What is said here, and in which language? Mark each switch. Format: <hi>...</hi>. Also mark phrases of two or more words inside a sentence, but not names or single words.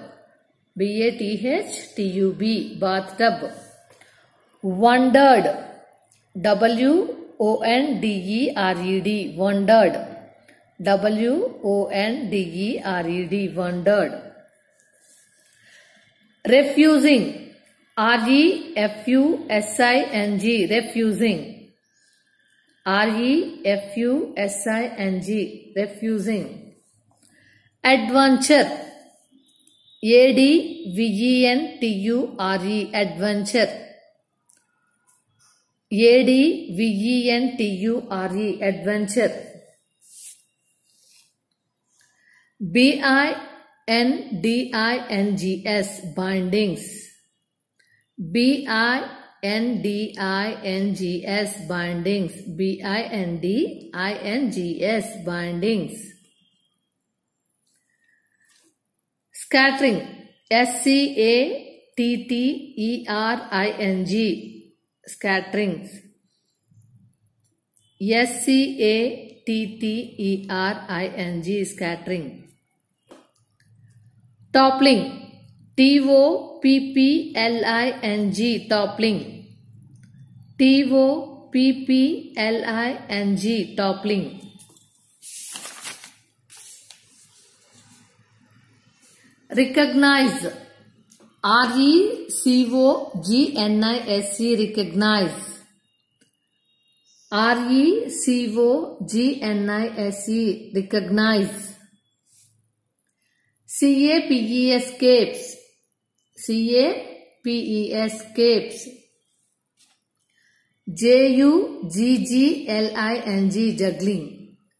<en>B-A-T-H-T-U-B. Bathtub. Wondered. W-O-N-D-E-R-E-D. Wondered. W-O-N-D-E-R-E-D. Wondered. Refusing. R-E-F-U-S-I-N-G. Refusing. R-E-F-U-S-I-N-G. Refusing. Adventure. A-D-V-E-N-T-U-R-E. Adventure. A-D-V-E-N-T-U-R-E. Adventure. B-I-N-D-I-N-G-S. Bindings. B-I-N-D-I-N-G-S. Bindings. B-I-N-D-I-N-G-S. Bindings. Scattering. S-C-A-T-T-E-R-I-N-G. Scatterings. S-C-A-T-T-E-R-I-N-G. Scattering. Toppling. T-O-P-P-L-I-N-G. Toppling. T-O-P-P-L-I-N-G. Toppling. Recognize. R-E-C-O-G-N-I-S-E. Recognize. R-E-C-O-G-N-I-S-E. Recognize. C-A-P-E-S. Capes. C-A-P-E-S. Capes. J-U-G-G-L-I-N-G. Juggling.</en>